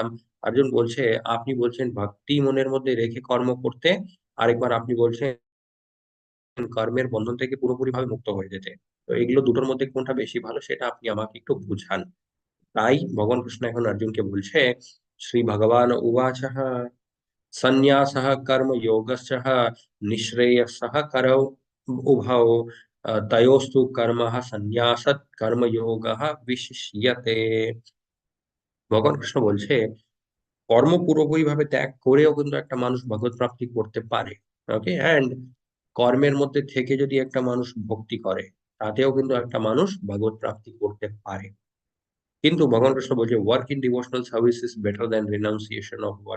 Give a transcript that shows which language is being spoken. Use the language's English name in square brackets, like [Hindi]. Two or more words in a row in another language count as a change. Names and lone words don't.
[Bangla] অর্জুন বলছে, আপনি বলছেন ভক্তি মনের মধ্যে রেখে কর্ম করতে, আরেকবার আপনি বলছেন কর্মের বন্ধন থেকে পুরোপুরি ভাবে মুক্ত হয়ে যেতে। তো এগুলো দুটোর মধ্যে কোনটা বেশি ভালো সেটা আপনি আমাকে একটু বুঝান। তাই ভগবান কৃষ্ণ এখন অর্জুনকে বলছে, [Sanskrit] শ্রী ভগবান উবাচঃ সন্ন্যাসः कर्मयोगश्च निःश्रेयसः करौ उभौ तयोस्तु कर्मः सन्न्यासात् कर्मयोगः विशिष्यते। [Bangla] ভগবান কৃষ্ণ বলছে কর্ম পুরোপুরি ভাবে ত্যাগ করেও কিন্তু একটা মানুষ ভগবত প্রাপ্তি করতে পারে। [English] okay, and [Bangla] কর্মের মধ্যে থেকে যদি একটা মানুষ ভক্তি করে, তাতেও কিন্তু একটা মানুষ ভগবত প্রাপ্তি করতে পারে। কিন্তু ভগবান কৃষ্ণ বলছে [English] work in devotional service is better than renunciation of work.